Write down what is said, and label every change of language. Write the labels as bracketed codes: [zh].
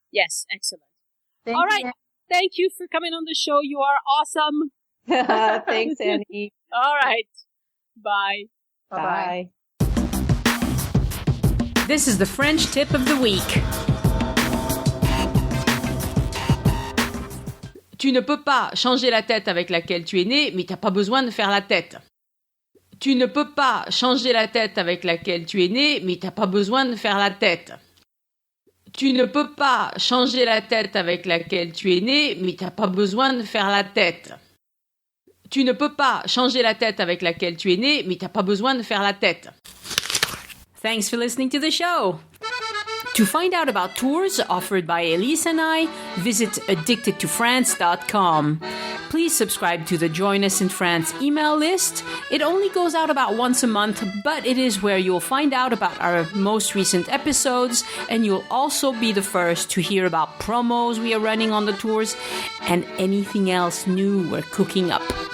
[en] Yes, excellent. All right. Thank you for coming on the show. You are awesome. Thanks, Annie. All right. Bye. Bye-bye. This is the French tip of the week. [fr] Tu ne peux pas changer la tête avec laquelle tu es né, mais t'as pas besoin de faire la tête. Tu ne peux pas changer la tête avec laquelle tu es né, mais t'as pas besoin de faire la tête. Tu ne peux pas changer la tête avec laquelle tu es né, mais t'as pas besoin de faire la tête. Tu ne peux pas changer la tête avec laquelle tu es né, mais t'as pas besoin de faire la tête. [en] Thanks for listening to the show. To find out about tours offered by Elise and I, visit addictedtofrance.com. Please subscribe to the Join Us in France email list. It only goes out about once a month, but it is where you'll find out about our most recent episodes, and you'll also be the first to hear about promos we are running on the tours and anything else new we're cooking up.